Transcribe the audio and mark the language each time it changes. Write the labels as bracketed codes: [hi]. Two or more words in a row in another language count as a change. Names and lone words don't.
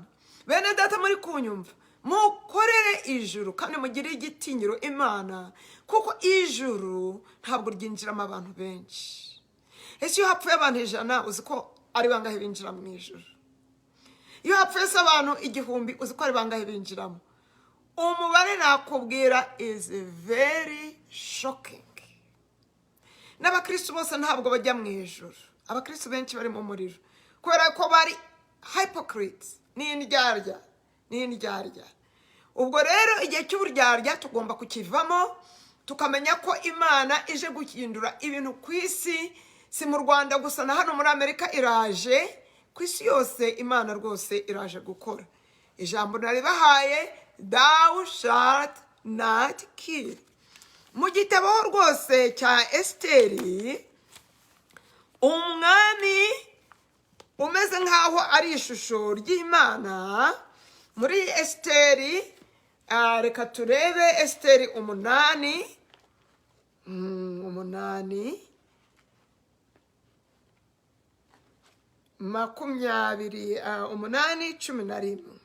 [rw] Bene data muri kunyumva, mukorere ijuru kandi mugire igitinyiro Imana, kuko ijuru ntabwo ryinjiramo abantu benshi. Ese iyo hapfuye abantu 100, uzi ko ari bangahe binjira mu ijuru? Iyo hapfuye abantu 1000, uzi ko ari bangahe binjiramo? Umubare nakubwira [en] is very shocking. [rw] N'abakristo bose ntabwo bajya mu ijuru. Abakristo benshi bari mu muriro kubera ko bari hypocrites, ni indyarya. Ubwo rero igihe cy'uburyarya tugomba kukivamo, tukamenya ko Imana ije guhindura ibintu ku isi. Si mu Rwanda gusa, na hano muri Amerika iraje, ku isi yose Imana rwose iraje gukora. Ijambo naribahaye, [en] thou shalt not kill. [rw] Mu gitabo rwose cya Esiteri, umwami umeze nkaho ari ishusho ry'Imana. Muri Esiteri, reka turebe Esiteri 8:11.